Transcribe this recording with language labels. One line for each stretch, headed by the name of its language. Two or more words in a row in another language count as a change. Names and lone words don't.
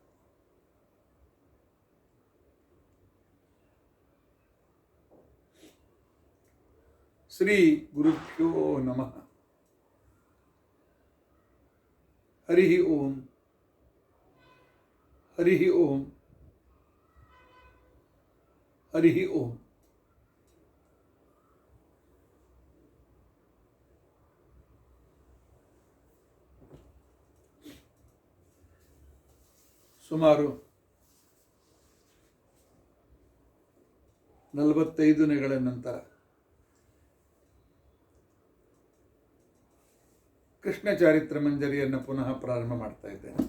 Sanskrit: ಶ್ರೀ ಗುರುಭ್ಯೋ ನಮಃ. ಹರಿ ಓಂ ಹರಿ ಓಂ ಹರಿ ಓಂ.
Kannada: ಸುಮಾರು 45 ದಿನಗಳ ನಂತರ ಕೃಷ್ಣ ಚಾರಿತ್ರ ಮಂಜರಿಯನ್ನು ಪುನಃ ಪ್ರಾರಂಭ ಮಾಡ್ತಾ ಇದ್ದೇನೆ.